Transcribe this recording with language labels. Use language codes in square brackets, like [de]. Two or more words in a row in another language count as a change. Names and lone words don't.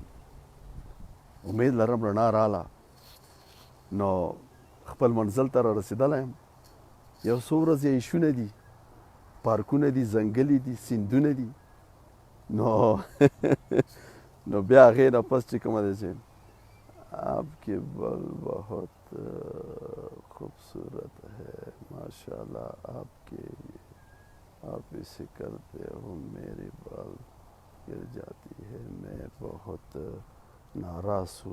[ps] امید لرم رڼا راله، نو خپل منزل ته را رسېدلی یم. یو څو ورځې شونه دي، پارکونه دي، ځنګلې دي، سیندونه دي. نو بیا هغې نه پس چې کومه دی چې [ur] آپ کی بل بہت خوبصورت ہے ماشاءاللہ، آپ اسے کرتے ہو میری بال گر جاتی ہے، میں بہت ناراض ہوں.